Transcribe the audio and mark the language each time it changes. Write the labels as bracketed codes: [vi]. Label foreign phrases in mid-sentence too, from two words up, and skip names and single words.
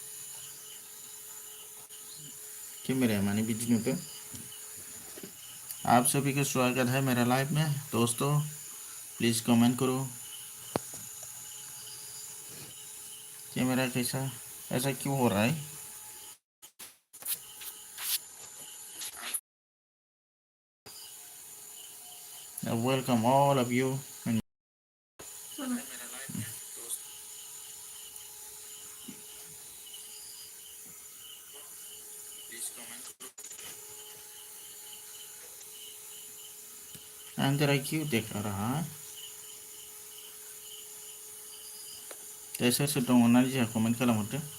[brx] कैमरा माने बिदि नुदों। [hi] आप सभी का स्वागत है मेरा लाइव में। दोस्तों प्लीज कमेंट करो कैमरा कैसा ऐसा क्यों हो रहा है। [en] Welcome all of you. [hi] अंदर क्यों देखा रहा है ऐसा [brx] दं होननानै जोंहा कमेंट खालामहरदो।